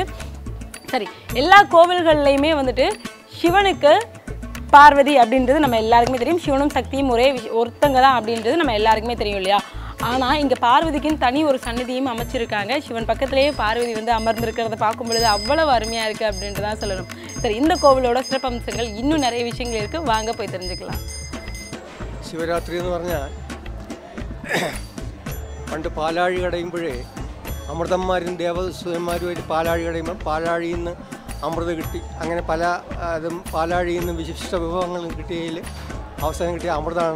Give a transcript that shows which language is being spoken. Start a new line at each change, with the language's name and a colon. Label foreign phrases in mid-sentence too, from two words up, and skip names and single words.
Tamil: சரி, எல்லா கோவில்கள்லையுமே வந்துட்டு சிவனுக்கு பார்வதி அப்படின்றது நம்ம எல்லாருக்குமே தெரியும். சிவனும் சக்தியும் ஒருத்தங்க தான் அப்படின்றது நம்ம எல்லாருக்குமே தெரியும் இல்லையா? ஆனால் இங்கே பார்வதிக்குன்னு தனி ஒரு சன்னதியும் அமைச்சிருக்காங்க. சிவன் பக்கத்துலேயே பார்வதி வந்து அமர்ந்திருக்கிறத பார்க்கும் பொழுது அவ்வளவு அருமையாக இருக்குது அப்படின்ட்டு தான் சொல்லணும். சரி, இந்த கோவிலோட சிறப்பம்சங்கள் இன்னும் நிறைய விஷயங்கள் இருக்குது, வாங்க போய் தெரிஞ்சுக்கலாம்.
Malayalam: ശിവരാത്രി എന്ന് പറഞ്ഞാൽ പണ്ട് പാലാഴി കടയുമ്പോഴേ അമൃതന്മാരും ദേവസ്വന്മാരുമായിട്ട് പാലാഴി കടയുമ്പോൾ പാലാഴിയിൽ നിന്ന് അമൃത് കിട്ടി. അങ്ങനെ പല അതും പാലാഴിയിൽ നിന്ന് വിശിഷ്ട വിഭവങ്ങളും കിട്ടിയതിൽ അവസരം കിട്ടിയ അമൃതമാണ്.